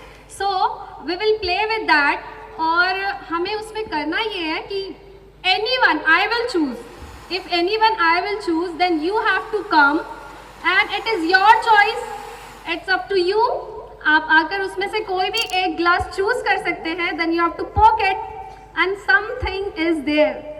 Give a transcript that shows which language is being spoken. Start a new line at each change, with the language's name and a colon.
English: So we will play with that.
Hindi: और हमें उसमें करना ये है कि
English: anyone I will choose. If anyone I will choose, then you have to come, and it is your choice. It's up to you.
Hindi: आप आकर उसमें से कोई भी एक ग्लास चूज कर सकते हैं.
English: Then you have to poke it, and something is there.